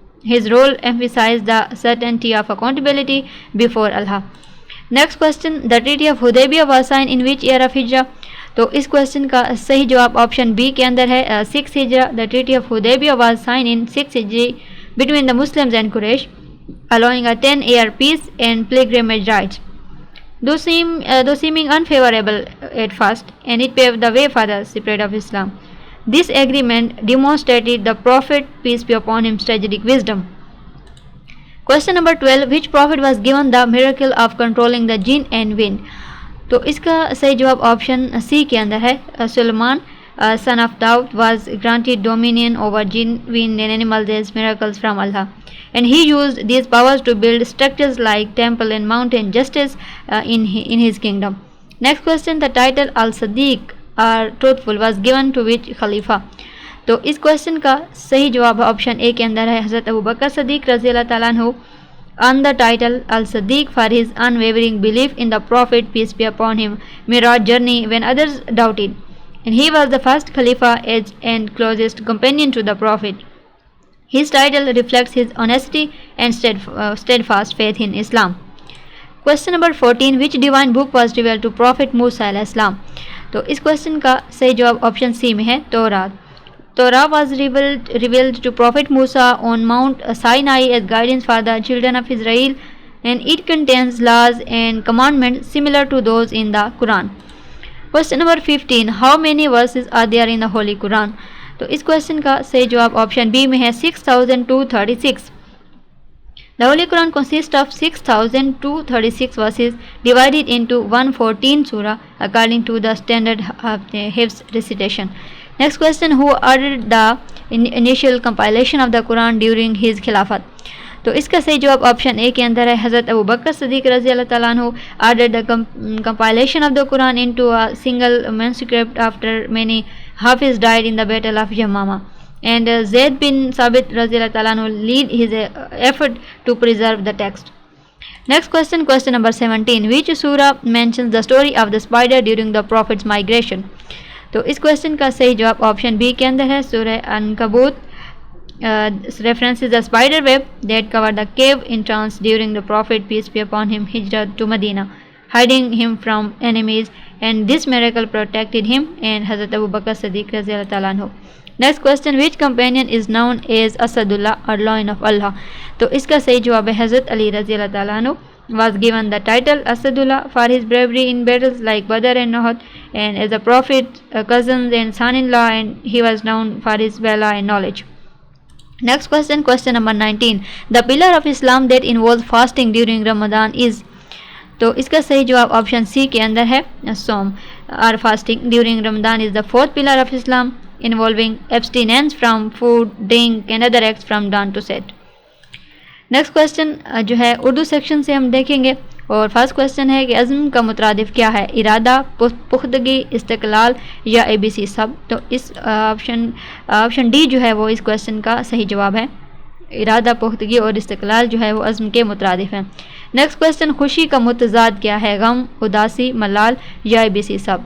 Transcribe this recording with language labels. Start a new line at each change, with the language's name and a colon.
English: His role emphasized the certainty of accountability before Allah. Next question, the Treaty of Hudaybiyah was signed in which year of Hijrah?
Urdu: تو اس question کا صحیح جواب option B کے اندر ہے 6 ہجرہ.
English: The Treaty of Hudaybiyah was signed in 6 Hijri between the Muslims and Quraysh, allowing a 10-year peace and pilgrimage rights. Though seeming unfavorable at first, and it paved the way for the spread of Islam. This agreement demonstrated the Prophet, peace be upon him, strategic wisdom. Question number 12. Which prophet was given the miracle of controlling the jinn and wind?
Urdu: تو اس کا صحیح جواب option C کے اندر ہے.
English: Sulaiman son of Daud was granted dominion over jinn and animals as miracles from Allah, and he used these powers to build structures like temple and mountain justice in his kingdom. Next question, the title Al-Sadiq or truthful was given to which Khalifa?
Urdu: تو اس question کا صحیح جواب option اے کے اندر ہے حضرت ابوبکر صدیق رضی اللہ تعالیٰ عنہ
English: on the title Al-Sadiq for his unwavering belief in the Prophet, peace be upon him, Miraj journey when others doubted. And he was the first Khalifa and closest companion to the Prophet. His title reflects his honesty and steadfast faith in Islam. Question number 14, which divine book was revealed to Prophet Musa alayhi salam?
Urdu: تو اس question کا صحیح جواب option C میں ہے تورات.
English: Torah was revealed to Prophet Musa on Mount Sinai as guidance for the children of Israel, and it contains laws and commandments similar to those in the Quran. Question number 15, how many verses are there in the Holy Quran?
Urdu: تو اس question کا صحیح جواب option B میں ہے 6236.
English: The Holy Quran consists of 6236 verses divided into 114 surah according to the standard of the Hifz recitation. Next question, who ordered the initial compilation of the Quran during his Khilafat?
Urdu: تو اس کا صحیح جواب option اے کے اندر ہے حضرت ابوبکر صدیق رضی اللہ تعالیٰ عنہ
English: ordered the compilation of the Quran into a single manuscript after many Hafiz died in the battle of Yamama, and Zayd bin Sabit رضی اللہ تعالیٰ عنہ lead his effort to preserve the text. Next question, question number 17, which surah mentions the story of the spider during the Prophet's migration?
Urdu: تو اس question کا صحیح جواب option B کے اندر ہے سورہ عنکبوت.
English: References the spider web that covered the cave entrance during the Prophet, peace be upon him, hijrah to Medina, hiding him from enemies, and this miracle protected him and Hazrat Abu Bakr Siddiq radhiyallahu ta'ala anhu. Next question, which companion is known as Asadullah or Lion of Allah?
Urdu: تو اس کا صحیح جواب ہے حضرت علی رضی اللہ تعالیٰ عنہ
English: was given the title Asadullah for his bravery in battles like Badr and Uhud, and as a prophet, cousins and son-in-law, and he was known for his valor and knowledge. Next question, question number 19, the pillar of Islam that involves fasting during Ramadan is?
Urdu: تو اس کا صحیح جواب option C کے اندر ہے صوم
English: or fasting during Ramadan is the fourth pillar of Islam, involving abstinence from food, drink and other acts from dawn to set.
Urdu: Next question جو ہے Urdu section سے ہم دیکھیں گے، اور فرسٹ کوشچن ہے کہ عزم کا مترادف کیا ہے؟ ارادہ، پختگی، استقلال یا اے بی سی سب. تو اس آپشن ڈی جو ہے وہ اس کوشچن کا صحیح جواب ہے. ارادہ، پختگی اور استقلال جو ہے وہ عزم کے مترادف ہیں. نیکسٹ کوشچن، خوشی کا متضاد کیا ہے؟ غم، اداسی، ملال یا اے بی سی سب.